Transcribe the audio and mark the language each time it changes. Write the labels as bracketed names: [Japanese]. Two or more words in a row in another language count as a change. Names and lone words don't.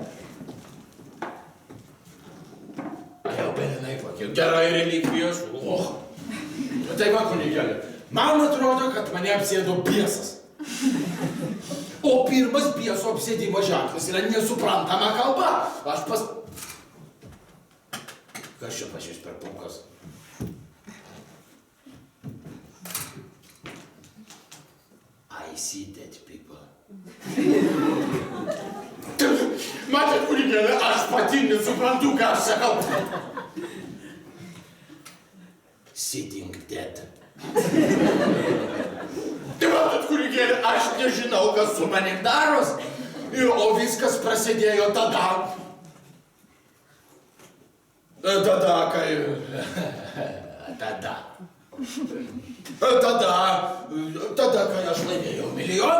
[Lithuanian] Jau pelinai kokie gerai relikvijos. Tai va, kunigėlė. Man atrodo, kad mane apsėdo biesas. O pirmas bieso apsėdimo ženklas yra nesuprantama kalba. Aš Kas čia pas jūs per pulkas? [English] I see dead people. [Lithuanian] Matėt, kunigėlė, aš pati nesuprantu, ką aš sakau. [English] sitting dead. [Lithuanian] Tai matot, kunigėli, aš nežinau, kas su manim daros. O viskas prasidėjo tada. Kai aš laimėjau milijoną.